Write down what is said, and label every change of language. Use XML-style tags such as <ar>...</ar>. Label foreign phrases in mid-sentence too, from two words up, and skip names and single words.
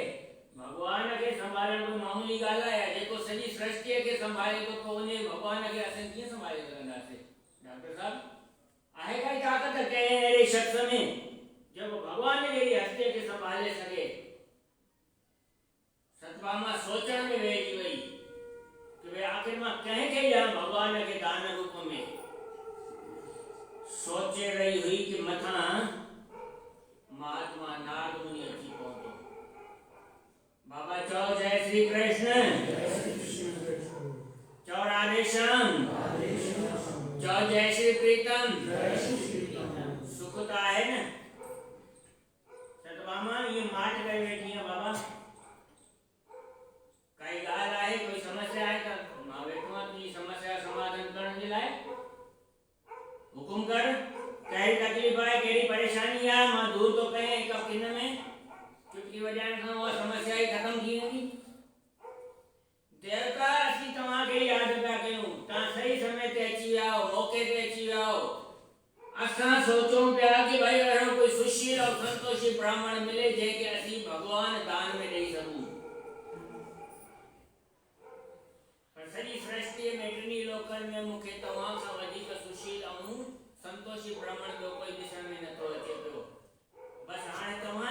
<sd>भॻवान खे संभालण कोई मामूली ॻाल्हि आहे? जेको सॼी सृष्टिअ खे संभाले थो, पोइ उन भॻवान खे असां कीअं संभाले सघंदासीं? डॉक्टर साहब, आहे काई ताक़त कंहिं अहिड़े शख़्स में जेको भॻवान जहिड़ी हस्तीअ खे संभाले सघे? सतभामा सोचण में वेही वई कि भई आख़िर मां कंहिंखे ॾियां भॻवान खे दान रूप में। सोचे रही हुई कि मथां महात्मा नारद मुनि अची पहुतो। बाबा चओ जय श्री कृष्ण, चओ राधे श्याम, चओ जय श्री प्रीतम। सुख तो आहे न? सतभामा ये माट करे वेठी है बाबा। काई ॻाल्हि आहे, कोई समस्या आहे त मां वेठो आहियां तुंहिंजी समस्या समाधान करण जे लाइ। हुकुम कर, कहिड़ी तकलीफ़ आहे, कहिड़ी परेशानी आहे, मां दूर थो कयां हिकु किन में। चुटकी वॼाइण खां उहा समस्या ई ख़तम थी वेंदी। देवता असीं तव्हांखे यादि पिया कयूं, तव्हां सही समय ते अची विया आहियो, मौक़े ते अची विया आहियो। असां सोचूं पिया कि भाई अहिड़ो कोई सुशील और संतोषी ब्राह्मण मिले जंहिंखे असीं भॻवान दान में ॾेई सघूं। पर सॼी सृष्टिअ में टिनी लोकनि में मूंखे तव्हां खां वधीक सुशील ऐं संतोषी ब्राह्मण ॿियो कोई ॾिसण में नथो अचे पियो। बसि हाणे त</sd>